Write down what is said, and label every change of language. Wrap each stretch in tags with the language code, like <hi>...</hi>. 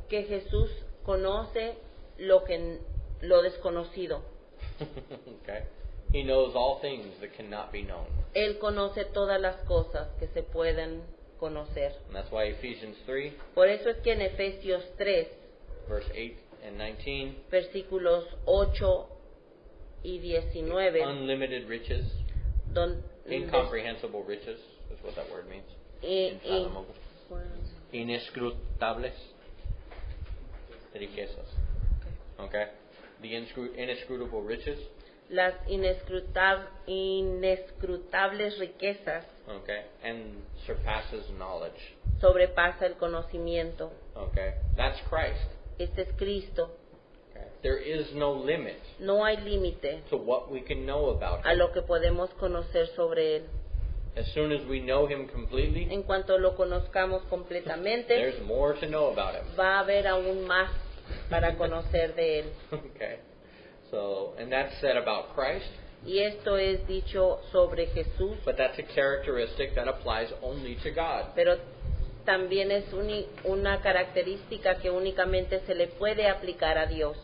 <es>que Jesús conoce lo desconocido.</es> <en>Okay. He knows all things that cannot be known.</en> <es>Él conoce todas las cosas que se pueden conocer.</es> <en>And that's why Ephesians 3,</en> <es>Por eso es que en Efesios 3,</es> <en>verse 8 and 19,</en> <es>versículos 8 y 19,</es> <en>unlimited riches, incomprehensible riches is what that word means. Infathomable.</en> <es>Inescrutables riquezas.</es> <en>Okay? The inescrutable riches.</en> <es>las inescrutables riquezas</es> <en>Okay? And surpasses knowledge.</en> <es>sobrepasa el conocimiento.</es> <en>Okay? That's Christ.</en> <es>Este es Cristo.</es> <en>Okay? There is no limit</en> <es>No hay límite</es> <en>to what we can know about</en> <es>a</es> <en>Him.</en> <es>lo que podemos conocer sobre Él.</es> <en>As soon as we know Him completely,</en> <es>En cuanto lo conozcamos completamente,</es> <en>there's more to know about Him.</en> <es>va a haber aún más para conocer de Él.</es> <en>Okay? So, and that's said about Christ,</en> <es>Y esto es dicho sobre Jesús,</es> <en>but that's a characteristic that applies only to God.</en> <es>pero también es una característica que únicamente se le puede aplicar a Dios.</es>